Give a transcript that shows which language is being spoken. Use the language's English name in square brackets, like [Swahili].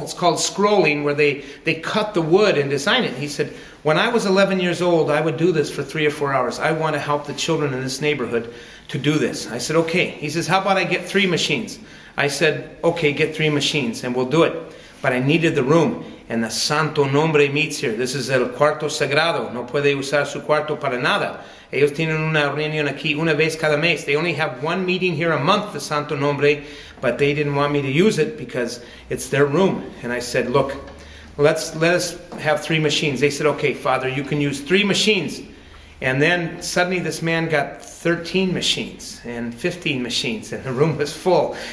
[English] It's called scrolling, where they cut the wood and design it. He said, when I was 11 years old, I would do this for 3 or 4 hours. I want to help the children in this neighborhood to do this. I said, okay. He says, how about I get 3 machines? I said, okay, get 3 machines and we'll do it. But I needed the room. And the Santo Nombre meets here. This is [Spanish] el cuarto sagrado. No puede usar su cuarto para nada. Ellos tienen una reunión aquí una vez cada mes. [English] They only have one meeting here a month, the Santo Nombre, but they didn't want me to use it because it's their room. And I said, look, let us have 3 machines. They said, okay, Father, you can use 3 machines. And then suddenly this man got 13 machines and 15 machines, and the room was full.